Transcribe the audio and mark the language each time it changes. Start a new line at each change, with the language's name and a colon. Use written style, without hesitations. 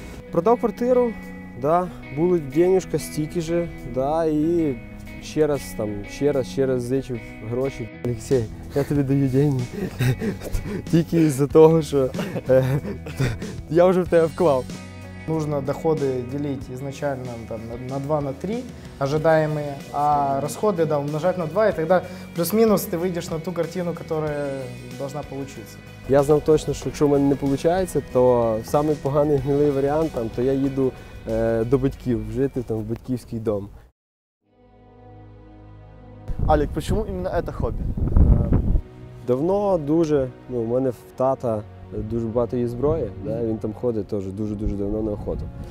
Ukrainian: Продав квартиру, да, були денежка, стільки же, да, і ще раз зичив гроші. Олексій, я тобі даю деньги тільки із-за того, що я вже в тебе вклав.
Russian: Нужно доходы делить изначально там, на 2, на 3 ожидаемые, а расходы умножать на 2, и тогда плюс-минус ты выйдешь на ту картину, которая должна получиться.
Ukrainian: Я знав точно, що якщо в мене не виходить, то самий поганий гнилий варіант, то я їду до батьків, жити в батьківський дом. Алік, чому іменно це хобі? Давно дуже, у мене в тата дуже багато є зброї, да, він там ходить теж дуже-дуже давно на охоту.